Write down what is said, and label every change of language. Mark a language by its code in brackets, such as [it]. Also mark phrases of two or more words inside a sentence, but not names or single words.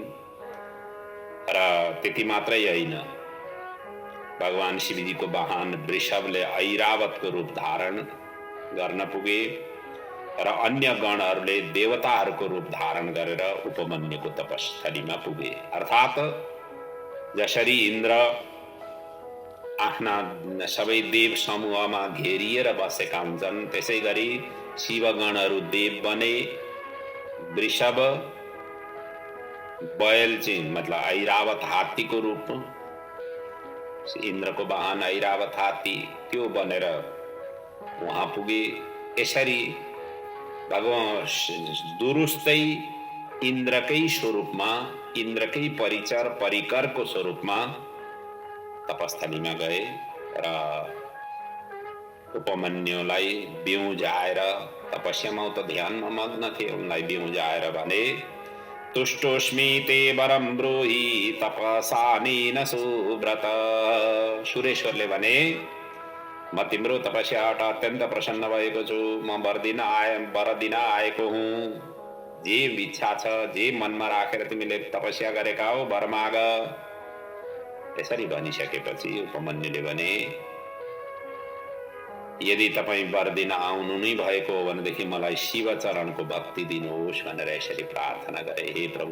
[ne] र त्यति मात्रै होइन, भगवान शिवजीको वाहन वृषभले ऐरावतको रूप धारण गर्न पुगे र अन्य गणहरूले देवताहरूको रूप धारण गरेर उपमन्युको तपस्थलीमा पुगे। अर्थात् जसरी इन्द्र आफ्ना सबै देव समूहमा घेरिएर बसेका हुन्छन्, त्यसै गरी शिवगणहरू देव बने। वृषभ बैल चाहिँ मतलब ऐरावत हात्तीको रूप, इन्द्रको वाहन ऐरावत हात्ती, त्यो बनेर उहाँ पुगे। यसरी भगवान दुरुस्तै इन्द्रकै स्वरूपमा, इन्द्रकै परिचर परिकरको स्वरूपमा तपस्थलीमा गए र उपमन्युलाई बिउजाएर, तपस्यामा त ध्यानमा मग्न थिए, उनलाई बिउजाएर भने [sa] तुष्टोस्मि ते वरम ब्रूहि तपसानेन सुव्रत। [ne] सुरेश्वरले भने म तिम्रो तपस्याबाट अत्यन्त प्रसन्न भएको छु, म वर दिन आएको हुँ। जे इच्छा छ, जे मनमा राखेर तिमीले तपस्या गरेका हो वर माग। यसरी भनिसकेपछि उपमन्युले भने यदि तपाईँ वर दिन आउनु नै भएको हो भनेदेखि मलाई शिव चरणको भक्ति दिनुहोस् भनेर यसरी प्रार्थना गरे।